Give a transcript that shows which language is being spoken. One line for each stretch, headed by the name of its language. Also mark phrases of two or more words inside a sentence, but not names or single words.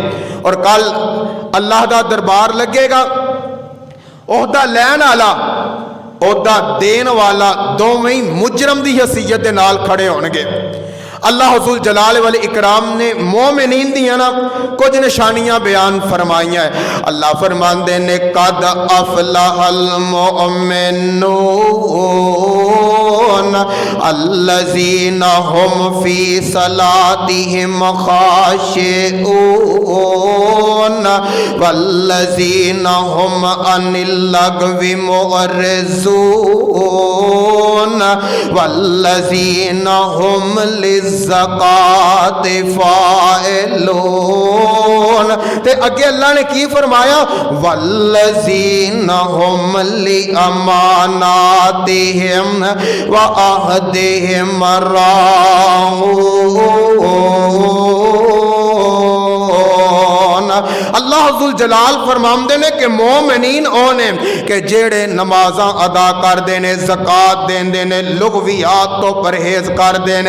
Punjabi: ਔਰ ਕਲ ਅੱਲਾਹ ਦਾ ਦਰਬਾਰ ਲੱਗੇਗਾ ਓਹਦਾ ਲੈਣ ਵਾਲਾ ਓਹਦਾ ਦੇਣ ਵਾਲਾ ਦੋਵੇਂ ਹੀ ਮੁਜਰਮ ਦੀ ਹੈਸੀਅਤ ਦੇ ਨਾਲ ਖੜੇ ਹੋਣਗੇ।
Arabic: الله ذو الجلال والإكرام
Punjabi: ਨੇ ਮੋਮਿਨੀਨ ਦੀਆਂ ਨਾ ਕੁਝ ਨਿਸ਼ਾਨੀਆਂ ਬਿਆਨ ਫ਼ਰਮਾਈਆਂ ਹੈ। ਅੱਲਾਹ ਫ਼ਰਮਾਂਦੇ ਨੇ
Arabic: قد أفلح المؤمنون الذين هم في صلاتهم خاشعون والذين هم عن اللغو معرضون والذين هم زكاة فاعلون.
Punjabi: ਤੇ ਅੱਗੇ ਅੱਲਾਹ ਨੇ ਕੀ ਫ਼ਰਮਾਇਆ
Arabic: والذين هم لأماناتهم وعهدهم راعون. الله ذو الجلال
Punjabi: ਫ਼ਰਮਾਂਦੇ ਨੇ ਕਿ ਮੋਮਿਨੀਨ ਓਨੇ ਕਿ ਜਿਹੜੇ ਨਮਾਜ਼ਾਂ ਅਦਾ ਕਰਦੇ ਨੇ ਜ਼ਕਾਤ ਦੇਂਦੇ ਨੇ ਲੁਗ਼ਵੀਆਤ ਤੋਂ ਪਰਹੇਜ਼ ਕਰਦੇ ਨੇ।